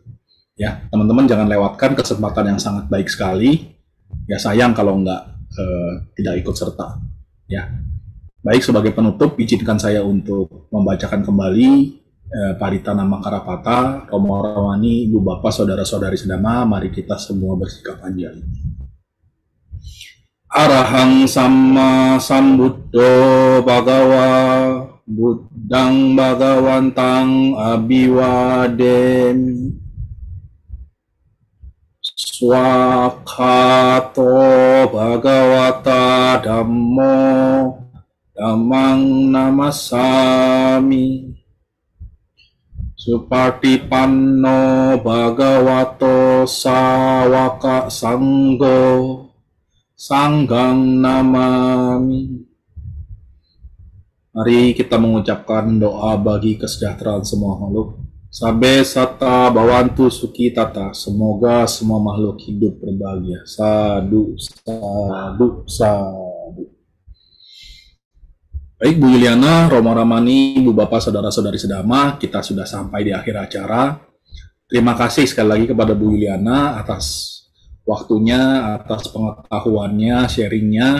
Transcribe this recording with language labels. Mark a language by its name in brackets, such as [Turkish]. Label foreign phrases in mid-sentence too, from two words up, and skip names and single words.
[Indonesian] Ya, teman-teman jangan lewatkan kesempatan yang sangat baik sekali. Ya sayang kalau tidak ikut serta. Ya, baik, sebagai penutup izinkan saya untuk membacakan kembali Paritana Makarapata, Romo Ramani, Ibu Bapak, Saudara-saudari sedama, mari kita semua bersikap anjali. [Pali] Arahang Sama Sambuddho Bhagawa Buddhang Bhagawantang Abhiwademi Swakato Bhagawata Dhammo Dhammang Namasami Supartipanno Bhagavato Sawaka Sanggo Sanggang Namami. [Indonesian] Mari kita mengucapkan doa bagi kesejahteraan semua makhluk. [Pali] Sabe sata bawantu suki tata. [Indonesian] Semoga semua makhluk hidup berbahagia. [Pali] Sadu, sadu, sadu. [Indonesian] Baik, Bu Yuliana, Romo Ramani, Ibu Bapak, Saudara-saudari sedama, kita sudah sampai di akhir acara. Terima kasih sekali lagi kepada Bu Yuliana atas waktunya, atas pengetahuannya, sharingnya.